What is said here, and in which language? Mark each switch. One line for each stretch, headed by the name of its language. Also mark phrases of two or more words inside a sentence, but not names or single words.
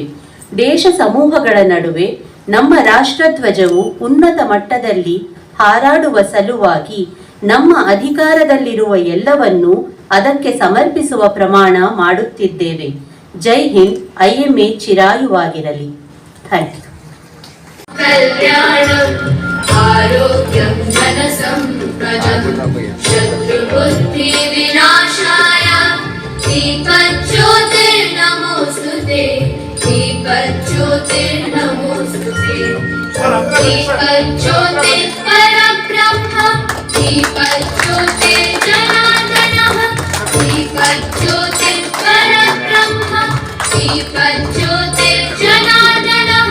Kannada: ದೇಶ ಸಮೂಹಗಳ ನಡುವೆ ನಮ್ಮ ರಾಷ್ಟ್ರಧ್ವಜವು ಉನ್ನತ ಮಟ್ಟದಲ್ಲಿ ಹಾರಾಡುವ ಸಲುವಾಗಿ ನಮ್ಮ ಅಧಿಕಾರದಲ್ಲಿರುವ ಎಲ್ಲವನ್ನೂ ಅದಕ್ಕೆ ಸಮರ್ಪಿಸುವ ಪ್ರಮಾಣ ಮಾಡುತ್ತಿದ್ದೇವೆ.
Hindi: जय हिंद.
Kannada: IMA ಚಿರಾಯುವಾಗಿರಲಿ.
English: thank you.
Sanskrit: ಕಲ್ಯಾಣಂ ಆರೋಗ್ಯಂ ಧನಸಂಪದಂ ಶತ್ರುಬುದ್ಧಿ ವಿನಾಶಾಯ ದೀಪಜ್ಯೋತಿರ್ನಮೋಸ್ತುತೆ ದೀಪಜ್ಯೋತಿರ್ನಮೋಸ್ತುತೆ ದೀಪಜ್ಯೋತಿರ್ ಪರಬ್ರಹ್ಮ ದೀಪಜ್ಯೋತಿರ್ಜನಾರ್ದನಃ ದೀಪಜ್ಯೋತಿರ್ ಪರಬ್ರಹ್ಮ ದೀಪಜ್ಯೋತಿರ್ಜನಾರ್ದನಃ